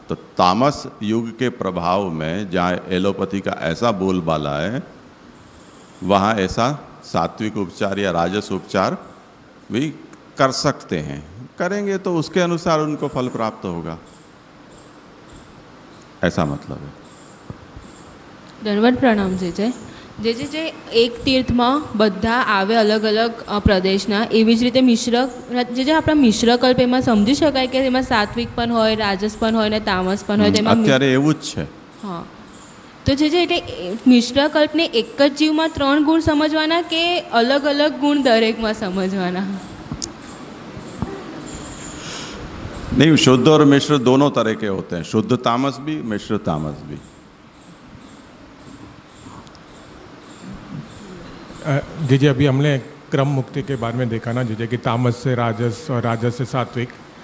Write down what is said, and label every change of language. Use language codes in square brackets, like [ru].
[hi] तो तामस युग के प्रभाव में जहाँ एलोपैथी का ऐसा बोलबाला है, वहाँ ऐसा सात्विक उपचार या राजस उपचार भी कर सकते हैं। करेंगे तो उसके अनुसार उनको फल प्राप्त होगा, ऐसा मतलब है। दंडवत प्रणाम जी जय। [gu] જે એક તીર્થમાં બધા આવે અલગ અલગ પ્રદેશના, એવી જ રીતે મિશ્ર જે આપણા મિશ્ર કલ્પ એમાં સમજી શકાય કે એમાં સાત્વિક પણ હોય, રાજસ પણ હોય ને તામસ પણ હોય. તેમાં અત્યારે એવું જ છે. હા, તો જે એટલે મિશ્ર કલ્પને એક જ જીવમાં 3 ગુણ સમજવાના કે અલગ અલગ ગુણ દરેકમાં સમજવાના? [hi] नहीं, शुद्ध और मिश्र दोनों तरह के होते हैं, शुद्ध तामस भी, मिश्र तामस भी. जी अभी हमने क्रम मुक्ति के बारे में देखा ना, जैसे कि तामस से राजस और राजस से सात्विक.